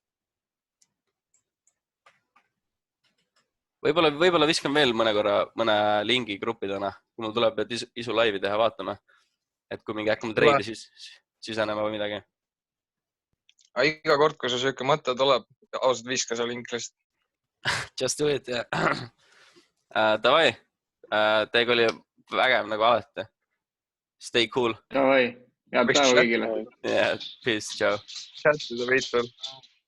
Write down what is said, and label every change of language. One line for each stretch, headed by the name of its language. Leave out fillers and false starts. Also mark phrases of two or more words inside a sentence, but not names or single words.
Estonian: Võib-olla viskan veel mõne lingi gruppidena, kui mul tuleb isu laivi teha, vaatame. Et kui mingi hakkame treidi sisenema või midagi. Iga kord, kui sa sööke mõte tuleb, ausalt viska see link lihtsalt.
English: Just do it,
Estonian: jah. Davai, teiega oli vägev nagu alati.
English: Stay cool.
Estonian: Davai, head päeva kõigile.
English: Yeah, peace, ciao. Chat to the